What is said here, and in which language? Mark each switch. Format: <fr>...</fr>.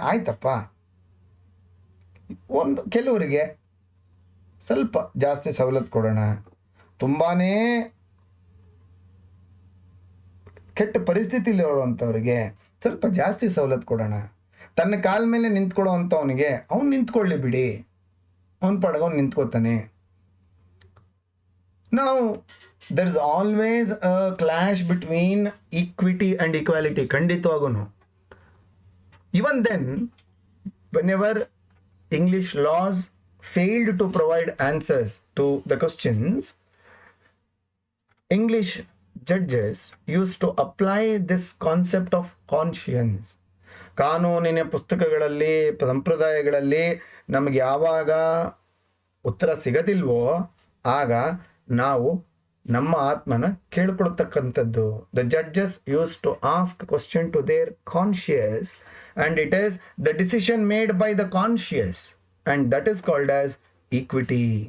<kn>ಆಯ್ತಪ್ಪ, ಕೆಲವರಿಗೆ ಸ್ವಲ್ಪ ಜಾಸ್ತಿ ಸವಲತ್ತು ಕೊಡೋಣ, ತುಂಬಾ ಕೆಟ್ಟ ಪರಿಸ್ಥಿತಿಲಿ ಇರುವಂಥವ್ರಿಗೆ ಸ್ವಲ್ಪ ಜಾಸ್ತಿ ಸವಲತ್ತು ಕೊಡೋಣ, ತನ್ನ ಕಾಲ ಮೇಲೆ ನಿಂತ್ಕೊಳ್ಳೋ ಅಂಥವನಿಗೆ ಅವ್ನು ನಿಂತ್ಕೊಳ್ಳಿ ಬಿಡಿ, ಅವನ ಪಡಗ ಅವ್ನು ನಿಂತ್ಕೋತಾನೆ.</kn> <en>ನಾವು there is always a clash between equity and equality.</en> <kn>ಖಂಡಿತವಾಗೂ.</kn> <en>Even then, whenever English laws failed to provide answers to the questions, English judges used to apply this concept of conscience.</en> <kn>ಕಾನೂನಿನ ಪುಸ್ತಕಗಳಲ್ಲಿ, ಸಂಪ್ರದಾಯಗಳಲ್ಲಿ ನಮಗೆ ಯಾವಾಗ ಉತ್ತರ ಸಿಗದಿಲ್ವೋ ಆಗ ನಾವು ನಮ್ಮ ಆತ್ಮನ ಕೇಳ್ಕೊಳ್ತಕ್ಕಂಥದ್ದು.</kn> <en>The judges use to ask question to their conscious, and it is the decision made by the conscious, and that is called as equity.</en>